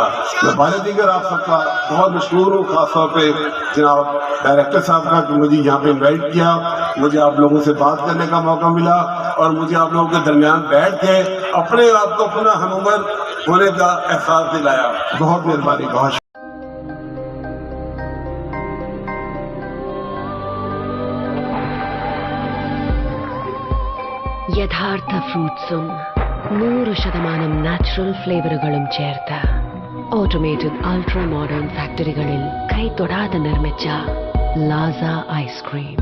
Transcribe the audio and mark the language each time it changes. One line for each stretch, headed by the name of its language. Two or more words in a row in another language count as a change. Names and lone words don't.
Urdu: میں بارے دیگر آپ سب کا بہت مشکور ہوں، خاص طور پہ جناب ڈائریکٹر صاحب کا کہ مجھے یہاں پہ انوائٹ کیا، مجھے آپ لوگوں سے بات کرنے کا موقع ملا اور مجھے آپ لوگوں کے درمیان بیٹھ کے اپنے آپ کو اپنا ہم عمر ہونے کا احساس دلایا۔ بہت مہربانی، بہت شکریہ۔
Malayalam: യഥാർത്ഥ ഫ്രൂട്ട്സും 100% നാച്ചുറൽ ഫ്ലേവറുകളും ചേർത്ത്
English: automated ultra modern
Malayalam: ഫാക്ടറികളിൽ കൈതൊടാതെ നിർമ്മിച്ച ലാസ ഐസ്ക്രീം.